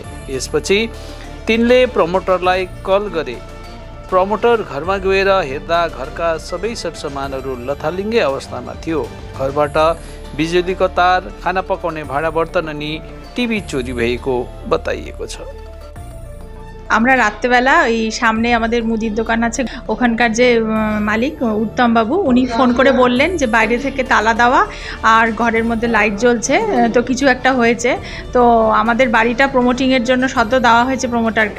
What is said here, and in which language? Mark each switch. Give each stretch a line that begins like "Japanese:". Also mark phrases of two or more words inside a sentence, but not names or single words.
Nepali: यसपछि तिनले प्रमोटरलाई कल गरे। प्रमोटर घरमा गएर हेर्दा घरका सबै सरसामानहरू लथालिङ्गै अवस्थामा थियो। घरबाट बिजुलीको तार, खाना पकाउने भाँडा बर्तन अनि टिभी चोरी भएको बताइएको छ।
Bangla: আমরা রাত্রেবেলা এই সামনে আমাদের মুদির দোকান আছে, ওখানকার যে মালিক উত্তম বাবু উনি ফোন করে বললেন যে বাইরে থেকে তালা দেওয়া আর ঘরের মধ্যে লাইট জ্বলছে, তো কিছু একটা হয়েছে। তো আমাদের বাড়িটা প্রমোটিংয়ের জন্য সদ্য দেওয়া হয়েছে প্রমোটারকে।